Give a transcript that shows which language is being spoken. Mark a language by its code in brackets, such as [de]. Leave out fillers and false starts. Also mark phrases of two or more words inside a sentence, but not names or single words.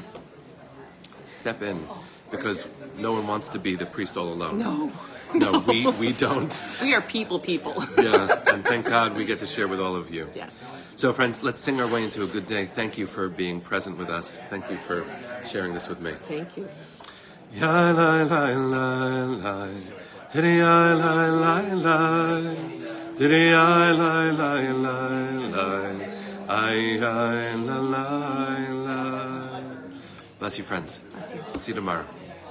[en] Step in, because no one wants to be the priest all alone. No, we don't. We are people. Yeah, and thank God we get to share with all of you. Yes. So friends, let's sing our way into a good day. Thank you for being present with us. Thank you for sharing this with me. Thank you. Ya la la la la, diddy ya la la la, diddy ya la la la, ay la la la. Bless you, friends. Bless you. See you tomorrow.